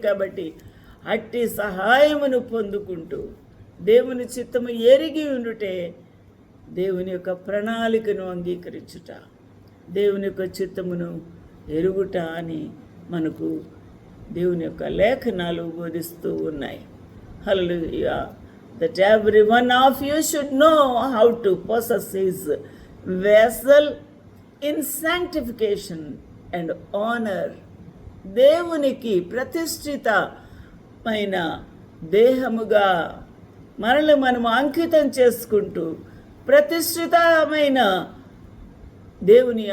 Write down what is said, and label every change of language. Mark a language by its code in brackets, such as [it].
[te] కాబట్టి అట్టి సహాయమును పొందుకుంటూ దేవుని చిత్తము ఎరిగి ఉండుటే దేవుని యొక్క ప్రణాళికను అంగీకరించుట, దేవుని యొక్క చిత్తమును ఎరుగుట అని మనకు దేవుని యొక్క లేఖనాలు బోధిస్తూ ఉన్నాయి. హల్లెలూయా. [en] That every one of you should know how to possess his vessel in sanctification and honor. [te] దేవునికి ప్రతిష్ఠితమైన దేహముగా మనల్ని మనము అంకితం చేసుకుంటూ ప్రతిష్ఠితమైన దేవుని